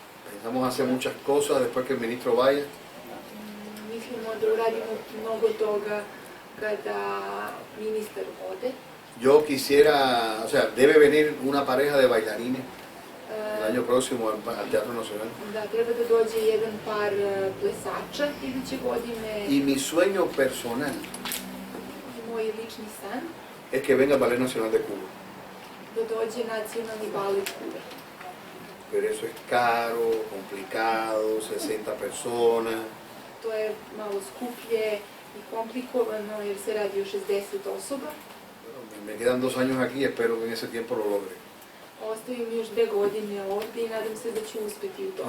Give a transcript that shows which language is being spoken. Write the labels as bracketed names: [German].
[Spanish] Pensamos hacer muchas cosas después que el ministro vaya. [Serbian] Mislimo da uradimo mnogo toga kada ministar ode. [Spanish] Yo quisiera, o sea, debe venir una pareja de bailarines el año próximo al Teatro Nacional. [Serbian] Da, treba da dođe jedan par plesača iduće godine. [Spanish] Y mi sueño personal [Serbian] Moj lični san [Spanish] es que venga el Ballet Nacional de Cuba. [Serbian] da dođe nacionalni balet Kube. [Spanish] Pero eso es caro, complicado, 60 personas. [Serbian] To je malo skuplje i komplikovano jer se radi o 60 osoba. [Spanish] Bueno, me quedan 2 años aquí y espero que en ese tiempo lo logre. [Serbian] Ostaju mi još 2 godine ovde i nadam se da ću uspeti u tome.